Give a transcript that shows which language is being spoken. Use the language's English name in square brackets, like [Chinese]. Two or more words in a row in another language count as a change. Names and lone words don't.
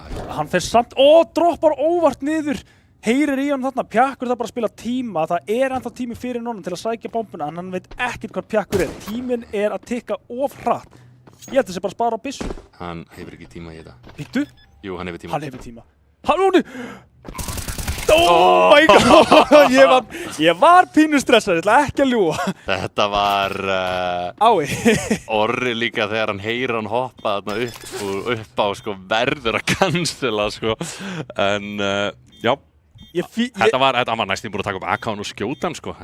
[Icelandic] Hann fer samt, droppar óvart niður. Heyrir í hann þarna, Pjakkur það bara að spila tíma, það er ennþá tími fyrir honum til að sækja bombuna en hann veit ekkert hvað Pjakkur er. Tíminn er að tikka of hratt. Ég held þessi bara að spara á byssu. Hann hefur ekki tíma í þetta. Býttu? Jú, hann hefur tíma. Hann hefur tíma. Hann [English] Oh my god! [Icelandic] Ég var pínu stressaður, ég ætla ekki að ljúga. Þetta var Orri líka þegar hann heyrir hann hoppa þarna upp á sko, verður að cancela sko. En já. Þetta var næstum búin að taka upp AK-un og skjóta hann sko.